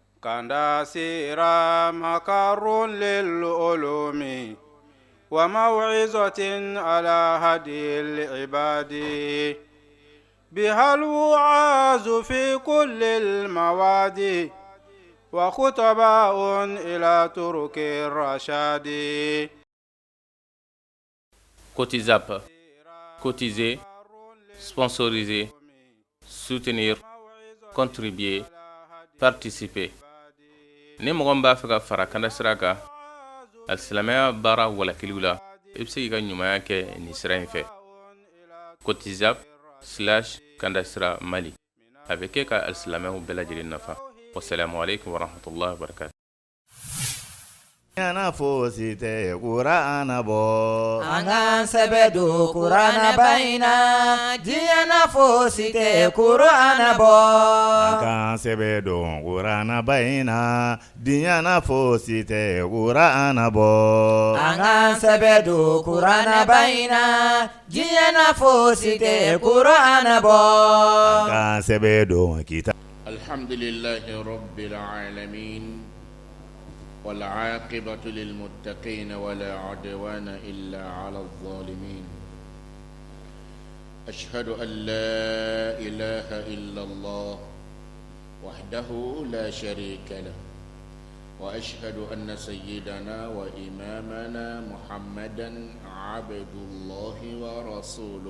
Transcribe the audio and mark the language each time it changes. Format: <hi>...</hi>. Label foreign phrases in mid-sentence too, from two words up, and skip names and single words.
<ar>كندا سيرا مكر للعلوم وموعظة على هدي العباد بها الوعاظ في كل المواد وخطباء إلى ترك الرشاد.</ar> <fr>Cotizap, cotiser, sponsoriser, soutenir, contribuer, participer.</fr> <bm>Ni mɔgɔ min b'a fɛ ka fara Kanda sira kan, alisilamɛya baara walakiliw la, i bɛ se k'i ka ɲumanya kɛ nin sira in fɛ. Cotizap/Kanda sira Mali. A bɛ kɛ ka alisilamɛw bɛɛ lajɛlen nafa.</bm> <ar>السلام عليكم ورحمة الله وبركاته.</ar> <bm>Yana fosi tɛ Kurana bɔ. An k'an sɛbɛ don Kurana bayina. Diɲɛna fosi tɛ Kurana bɔ. An k'an sɛbɛ don Kurana bayina. Diɲɛna fosi tɛ Kurana bɔ. An k'an sɛbɛ don Kurana bayina. Diɲɛna fosi tɛ Kurana bɔ. An k'an sɛbɛ don kita.</bm> <ar>الحمد لله رب العالمين. والعاقبة للمتقين ولا عدوان إلا على الظالمين. أشهد أن لا إله إلا الله وحده لا شريك له وأشهد أن سيدنا وإمامنا محمدا عبد الله ورسوله.</ar>